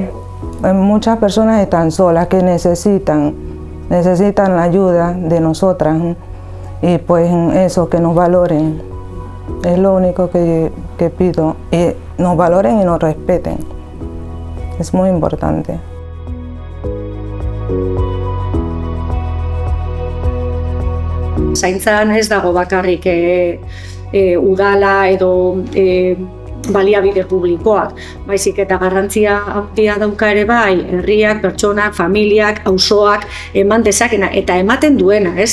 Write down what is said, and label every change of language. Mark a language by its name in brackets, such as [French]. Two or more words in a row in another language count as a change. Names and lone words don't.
[Spanish] Muchas personas están solas que necesitan la ayuda de nosotras y pues eso, que nos valoren, es lo único que pido. Nos valoren y nos respeten. Es muy importante. [Basque] Zaintzan ez dago bakarrik udala edo baliabide publikoak, baizik eta garrantzia handia dauka ere bai, herriak, pertsonak, familiak, auzoak eman dezakena eta ematen duena, ez?